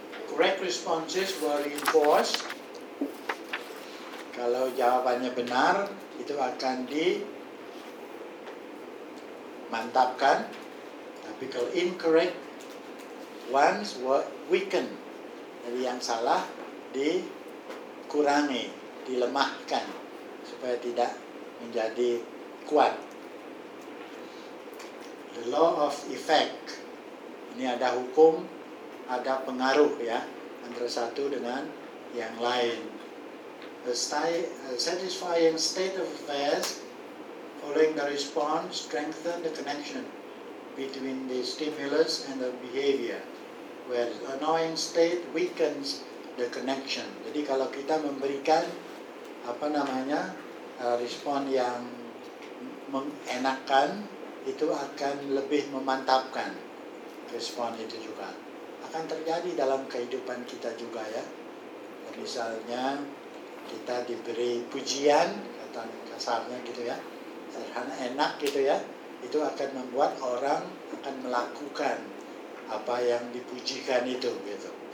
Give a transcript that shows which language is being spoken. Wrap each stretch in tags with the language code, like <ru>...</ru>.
<en>Correct responses were reinforced.</en> <id>Kalau jawabannya benar, itu akan dimantapkan. Tapi kalau</id> <en>incorrect ones were weakened.</en> <id>Jadi yang salah dikurangi, dilemahkan supaya tidak menjadi kuat.</id> <en>The law of effect,</en> <id>ini ada hukum, ada pengaruh ya, antara satu dengan yang lain.</id> <en>A satisfying state of affairs following the response strengthen the connection between the stimulus and the behavior, where annoying state weakens the connection.</en> <id>Jadi kalau kita memberikan apa namanya respon yang mengenakan, itu akan lebih memantapkan respon itu juga. Akan terjadi dalam kehidupan kita juga ya. Misalnya kita diberi pujian, kata kasarnya gitu ya, sederhana enak gitu ya, itu akan membuat orang akan melakukan apa yang dipujikan itu gitu.</id>